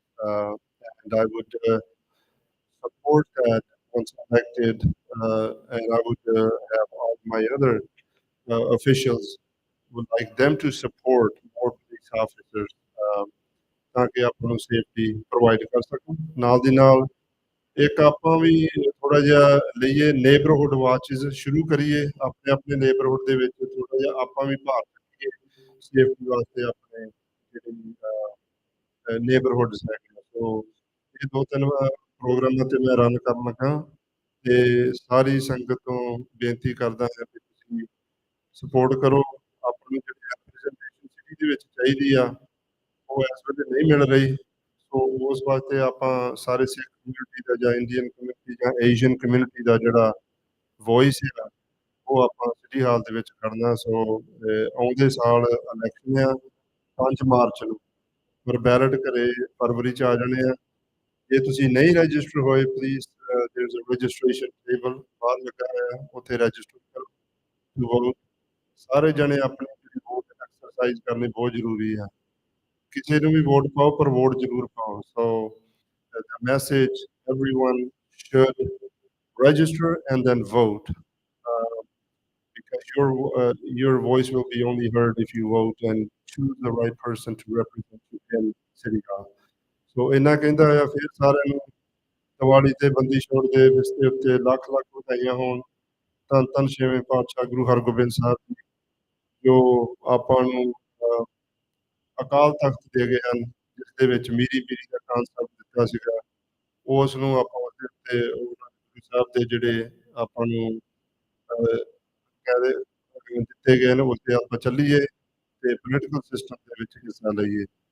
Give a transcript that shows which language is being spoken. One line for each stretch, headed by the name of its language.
English: And I would support that once elected, and I would have all my other officials would like them to support more police officers
Punjabi: ਤਾਂ ਕਿ ਆਪਾਂ ਨੂੰ safety provide ਕਰ ਸਕਣ। ਨਾਲ ਦੀ ਨਾਲ ਇੱਕ ਆਪਾਂ ਵੀ ਥੋੜਾ ਜਿਹਾ ਲਈਏ ਨੇਬਰਹੁੱਡ ਵਾਚਿਸ ਸ਼ੁਰੂ ਕਰੀਏ ਆਪਣੇ ਆਪਣੇ ਨੇਬਰਹੁੱਡ ਦੇ ਵਿੱਚ ਥੋੜਾ ਜਿਹਾ ਆਪਾਂ ਵੀ ਭਾਰ ਰੱਖੀਏ ਸੇਫਟੀ ਵਾਸਤੇ ਆਪਣੇ ਜਿਹੜੇ ਨੇਬਰਹੁੱਡਸ ਹੈਗੇ। ਸੋ ਇਹ 2-3 ਪ੍ਰੋਗਰਾਮਾਂ ਤੇ ਮੈਂ ਰਨ ਕਰਨ ਲੱਗਾ ਤੇ ਸਾਰੀ ਸੰਗਤ ਤੋਂ ਬੇਨਤੀ ਕਰਦਾ ਹਾਂ ਕਿ ਤੁਸੀਂ ਸਪੋਰਟ ਕਰੋ। ਆਪਾਂ ਨੂੰ ਜਿਹੜੀ ਰੈਪਰੈਜ਼ੈਂਟੇਸ਼ਨ ਸਿਟੀ ਦੇ ਵਿੱਚ ਚਾਹੀਦੀ ਆ ਉਹ ਇਸ ਵੇਲੇ ਨਹੀਂ ਮਿਲ ਰਹੀ। ਸੋ ਉਸ ਵਾਸਤੇ ਆਪਾਂ ਸਾਰੇ ਸਿੱਖ ਕਮਿਊਨਿਟੀ ਦਾ ਜਾਂ ਇੰਡੀਅਨ ਕਮਿਊਨਿਟੀ ਜਾਂ ਏਸ਼ੀਅਨ ਕਮਿਊਨਿਟੀ ਦਾ ਜਿਹੜਾ ਵੌਇਸ ਹੈ ਉਹ ਆਪਾਂ ਸਿਟੀ ਹਾਲ ਦੇ ਵਿੱਚ ਖੜਨਾ। ਸੋ ਆਉਂਦੇ ਸਾਲ ਇਲੈਕਸ਼ਨ ਆ 5 ਮਾਰਚ ਨੂੰ, ਪਰ ਬੈਲਟ ਘਰੇ ਫਰਵਰੀ 'ਚ ਆ ਜਾਣੇ ਆ। ਜੇ ਤੁਸੀਂ ਨਹੀਂ ਰਜਿਸਟਰ ਹੋਏ please
English: there is a
Punjabi: registration table ਬਾਹਰ ਲੱਗਾ ਹੋਇਆ, ਉੱਥੇ ਰਜਿਸਟਰ ਕਰੋ। ਸਾਰੇ ਜਣੇ ਆਪਣੀ ਜਿਹੜੀ ਵੋਟ ਐਕਸਰਸਾਈਜ਼ ਕਰਨੀ ਬਹੁਤ ਜ਼ਰੂਰੀ ਆ। ਕਿਸੇ ਨੂੰ ਵੀ ਵੋਟ ਪਾਓ ਪਰ ਵੋਟ ਜ਼ਰੂਰ ਪਾਓ।
English: So the message, everyone should register and then vote because your voice will be only heard if you vote and choose the right person to represent you in City Hall.
Punjabi: So ਇਹਨਾਂ ਕਹਿੰਦਾ ਆ ਫਿਰ ਸਾਰਿਆਂ ਨੂੰ ਦੀਵਾਲੀ ਤੇ ਬੰਦੀ ਛੋੜ ਦਿਵਸ ਦੇ ਉੱਤੇ ਲੱਖ ਲੱਖ ਵਧਾਈਆਂ ਹੋਣ। ਧੰਨ ਧੰਨ ਛੇਵੇਂ ਪਾਤਸ਼ਾਹ ਗੁਰੂ ਹਰਗੋਬਿੰਦ ਸਾਹਿਬ ਜੀ ਜੋ ਆਪਾਂ ਨੂੰ ਅਕਾਲ ਤਖਤ ਦੇ ਗਏ ਹਨ, ਜਿਸ ਦੇ ਵਿੱਚ ਮੀਰੀ ਪੀਰੀ ਦਾ ਕਾਨਸੈਪਟ ਦਿੱਤਾ ਸੀਗਾ, ਉਸ ਨੂੰ ਆਪਾਂ ਉਹਦੇ ਉੱਤੇ ਉਹਨਾਂ ਗੁਰੂ ਸਾਹਿਬ ਦੇ ਜਿਹੜੇ ਆਪਾਂ ਨੂੰ ਕਹਿੰਦੇ ਦਿੱਤੇ ਗਏ ਨੇ, ਉਸ 'ਤੇ ਆਪਾਂ ਚੱਲੀਏ ਤੇ ਪੋਲੀਟੀਕਲ ਸਿਸਟਮ ਦੇ ਵਿੱਚ ਹਿੱਸਾ ਲਈਏ।